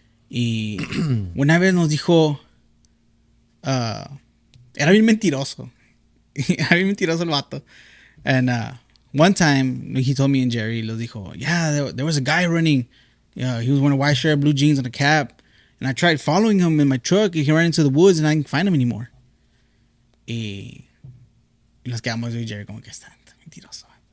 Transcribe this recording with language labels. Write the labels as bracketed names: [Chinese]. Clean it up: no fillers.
[Spanish] Y una vez nos dijo, era bien mentiroso. Era bien mentiroso el vato. [English] And one time, he told me and Jerry, lo dijo, yeah, there was a guy running. Yeah, he was wearing a white shirt, blue jeans, and a cap. And I tried following him in my truck. He ran into the woods and I didn't find him anymore. [Spanish] Y nos quedamos yo y Jerry como que está mentiroso.